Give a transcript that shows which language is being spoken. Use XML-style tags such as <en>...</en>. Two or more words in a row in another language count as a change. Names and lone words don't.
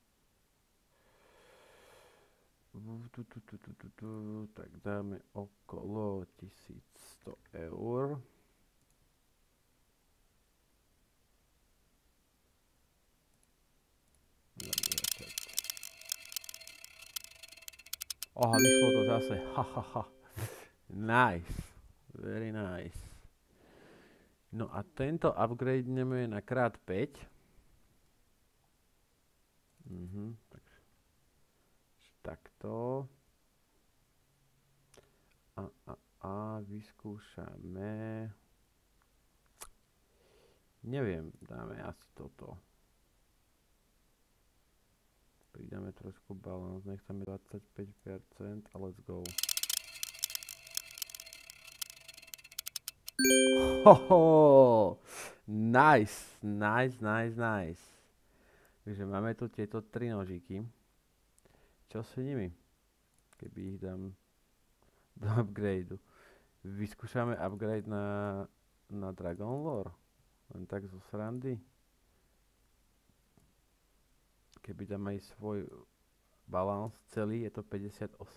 <sk>Tak dáme okolo 1100 eur. Oha, vyšlo to zase. Hahaha.</sk> <en>Nice. Very nice.</en> <sk>No a tento upgradeneme na krát 5. Takto. A vyskúšame. Neviem, dáme asi toto. Pridáme trošku balans, necháme 25% a</sk> <en>let's go. Hoho! Nice, nice, nice, nice.</en> <sk>Takže máme tu tieto 3 nožiky. Čo s nimi? Keby ich dám do upgradeu. Vyskúšame upgrade na Dragon Lore. Len tak zo srandy. Keby tam aj svoj balans celý, je to 58%.</sk>